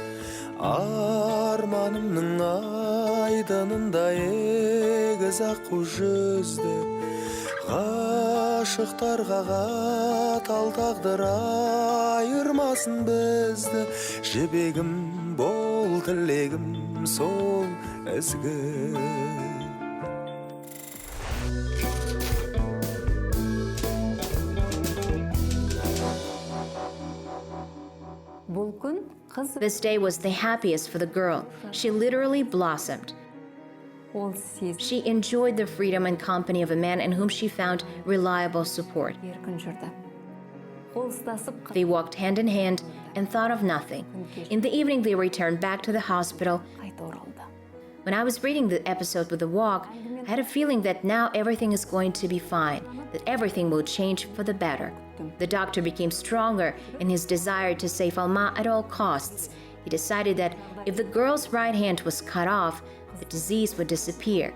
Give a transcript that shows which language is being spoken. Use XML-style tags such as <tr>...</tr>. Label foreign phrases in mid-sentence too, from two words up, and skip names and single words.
<kk>арманымның айдынында егіз аққу жүзді ғашықтарға қатал тағдыр айырмасын бізді жібегім бол тілегім сол ізгі Бұл күн қыз</kk> <en>This day was the happiest for the girl. She literally blossomed.</en> <kk>ол сезім</kk> <en>She enjoyed the freedom and company of a man in whom she found reliable support.</en> <kk>еркін жүрді. Қол ұстасып</kk> <en>They walked hand in hand and thought of nothing. In the evening, they returned back to the hospital.</en> <kk>қайта оралды.</kk> <en>When I was reading the episode with the walk, I had a feeling that now everything is going to be fine, that everything will change for the better. The doctor became stronger in his desire to save Alma at all costs. He decided that if the girl's right hand was cut off, the disease would disappear.</en>